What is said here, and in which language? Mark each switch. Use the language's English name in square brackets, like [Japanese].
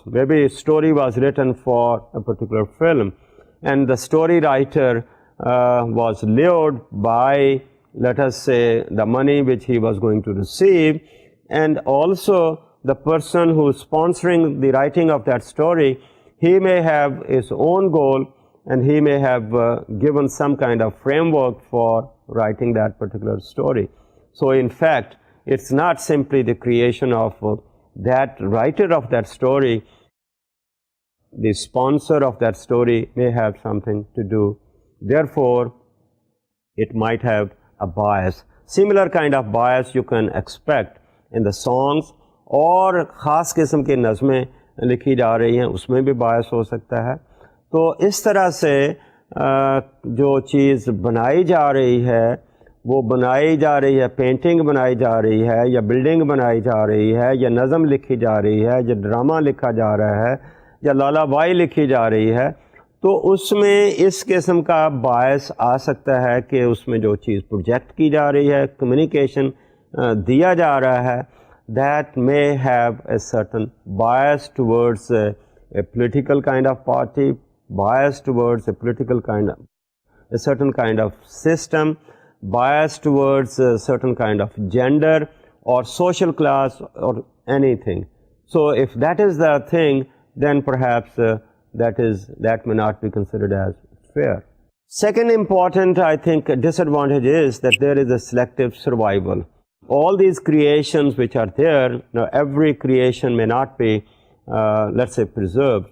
[English] Maybe a story was written for a particular film, and the story writer was lured by, let us say, the money which he was going to receive, and also the person who is sponsoring the writing of that story, he may have his own goal, and he may have given some kind of framework for writing that particular story. So in fact, it's not simply the creation of that writer of that story. The sponsor of that story may have something to do. Therefore, it might have a bias. Similar kind of bias you can expect in the songs, [Hindi] और ख़ास किस्म की नज़में लिखी जा रही हैं, उसमें भी बायस हो सकता है. तो इस तरह से जो चीज़ बनाई जा रही है, वो बनाई जा रही है, पेंटिंग बनाई जा रही है, या बिल्डिंग बनाई जा रही है, या नज़म लिखी जा रही है, या ड्रामा लिखा जा रहा है, या लालाबाई लिखी जा रही है, तो उसमें इस किस्म का बायस आ सकता है कि उसमें जो चीज़ प्रोजेक्ट की जा रही है, कम्युनिकेशन दिया जा रहा है, [English] that may have a certain bias towards a political kind of party, bias towards a political kind of, a certain kind of system, bias towards a certain kind of gender or social class or anything. So if that is the thing, then perhaps that may not be considered as fair. Second important, I think, disadvantage is that there is a selective survival. All these creations which are there, every creation may not be, let's say, preserved.